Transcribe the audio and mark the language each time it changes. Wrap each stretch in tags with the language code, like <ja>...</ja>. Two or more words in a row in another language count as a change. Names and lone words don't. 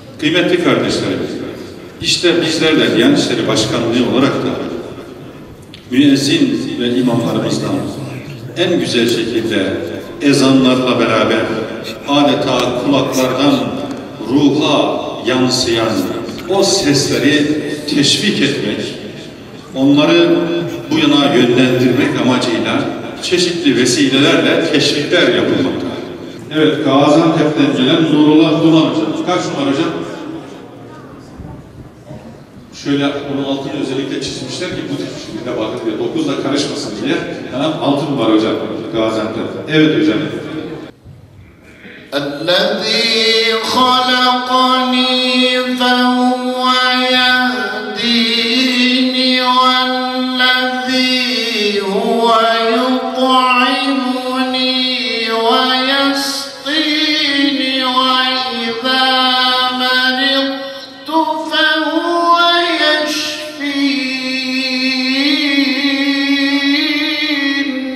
<tr>Kıymetli kardeşlerim, işte bizler de Diyanet İşleri Başkanlığı olarak da müezzin ve imamlarımızdan en güzel şekilde ezanlarla beraber adeta kulaklardan ruha yansıyan o sesleri teşvik etmek, onları bu yana yönlendirmek amacıyla çeşitli vesilelerle teşvikler yapılmakta. Evet, Gaziantep'ten gelen Nurullah Duman hocam. Kaç numara hocam? Şöyle onun altını özellikle çizmişler ki bu tip şekilde bakın diye, 9'la karışmasın diye. Yani 6 numara hocam Gaziantep'ten. Evet hocam.</tr> <ar>الذي خلقني فهو يهديني والذي هو يطعمني ويسقيني وإذا مرضت فهو يشفين.</ar>